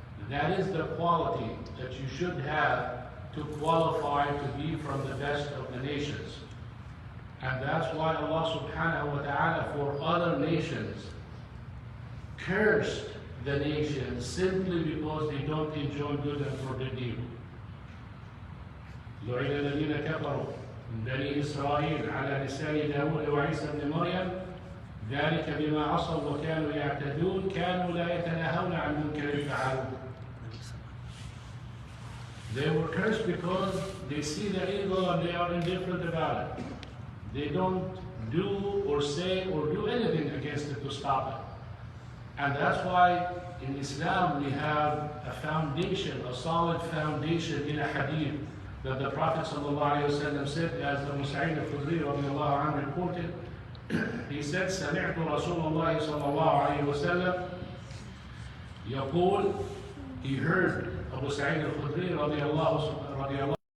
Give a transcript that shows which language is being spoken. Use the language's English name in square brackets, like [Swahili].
[English] That is the quality that you should have to qualify to be from the best of the nations. And that's why Allah subhanahu wa ta'ala for other nations cursed the nations simply because they don't enjoy good and forbid evil. [Arabic] لعن الذين كفروا من بني إسرائيل على لسان داود وعيسى بن مريم ذلك بما عصوا وكانوا يعتدون كانوا لا يتناهون عن منكر فعلوه. [English] They were cursed because they see the evil and they are indifferent about it. They don't do or say or do anything against it to stop it. And that's why in Islam we have a foundation, a solid foundation in a hadith that the Prophet ﷺ said, as Abu Sa'id al-Khudri radiallahu anhu reported, he said, [Arabic] سمعت رسول الله صلى الله عليه وسلم يقول, [English] he heard Abu Sa'id al-Khudri radiallahu